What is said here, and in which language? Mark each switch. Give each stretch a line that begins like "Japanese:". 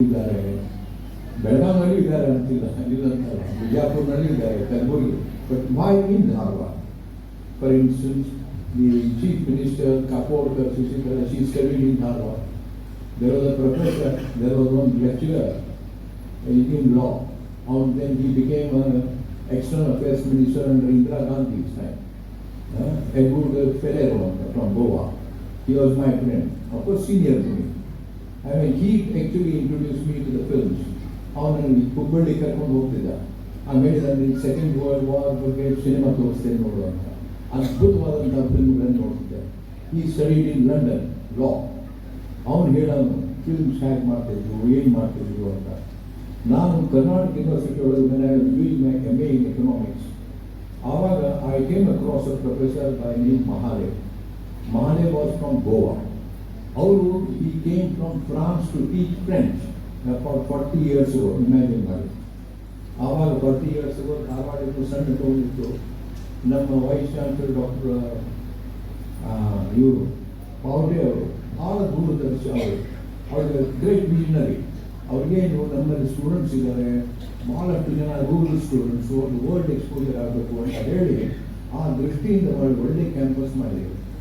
Kannada: ಇದ್ದಾರೆ, ಬೆಳಗಾವಿಯಲ್ಲಿ ಇದ್ದಾರೆ ಅಂತಿಲ್ಲ, ಇಲ್ಲಂತಲ್ಲ, ಬಿಜಾಪುರ್ನಲ್ಲಿ ಇದ್ದಾರೆ, Kalaburagi.
English: But why in Dharwad? For instance, the chief minister Kakodkar Shashikala, she studied in Dharwad. There was a professor, there was one lecturer in law, and then he became an external affairs minister under Indira Gandhi's time. Edward Ferrero from Goa. He was my friend, of course senior to me. I mean, he actually introduced me to the films.
Kannada: ಅವನಲ್ಲಿ ಹುಬ್ಬಳ್ಳಿ ಕರ್ಕೊಂಡು ಹೋಗ್ತಿದ್ದ. ಆಮೇಲೆ ನನಗೆ second world war ಬಗ್ಗೆ cinema ತೋರಿಸ್ತೇನೆ ನೋಡು ಅಂತ ಅದ್ಭುತವಾದಂಥ ಫಿಲ್ಮ್ಗಳನ್ನು ನೋಡ್ತಿದ್ದೆ.
English: ಈ studied in London law.
Kannada: ಅವನು ಹೇಳೋನು ಫಿಲ್ಮ್ಸ್ ಹೇಗೆ ಮಾಡ್ತಿದ್ರು, ಏನು ಮಾಡ್ತಿದ್ರು ಅಂತ. ನಾನು ಕರ್ನಾಟಕ ಯೂನಿವರ್ಸಿಟಿ ಒಳಗೆ
English: Doing my MA in economics.
Kannada: ಆವಾಗ
English: I came across a professor by name Mahadev. Mahadev was from Goa.
Kannada: ಅವರು
English: he came from France to teach French about 40 years ago.
Kannada: Imagine ಮಾಡಿ. ಆವಾಗ
English: 40 years ago
Kannada: ಧಾರವಾಡ ಸಣ್ಣ ಟೌನ್ ಇತ್ತು. ನಮ್ಮ ವೈಸ್ ಚಾನ್ಸಲರ್ ಡಾಕ್ಟರ್ ಇವರು ಪಾವಟೆ ಅವರು ಭಾಳ ದೂರದರ್ಶಿ. ಅವ್ರಿಗೆ ಗ್ರೇಟ್ ವಿಷನರಿ. ಅವ್ರಿಗೇನು ನಮ್ಮಲ್ಲಿ ಸ್ಟೂಡೆಂಟ್ಸ್ ಇದ್ದಾರೆ, ಭಾಳಷ್ಟು ಜನ ರೂರಲ್ ಸ್ಟೂಡೆಂಟ್ಸು, ಒಂದು ವರ್ಲ್ಡ್ ಎಕ್ಸ್ಪೋಜರ್ ಆಗಬೇಕು ಅಂತ ಹೇಳಿ ಆ ದೃಷ್ಟಿಯಿಂದ ಒಳ್ಳೆ ಕ್ಯಾಂಪಸ್ ಮಾಡಿದರು.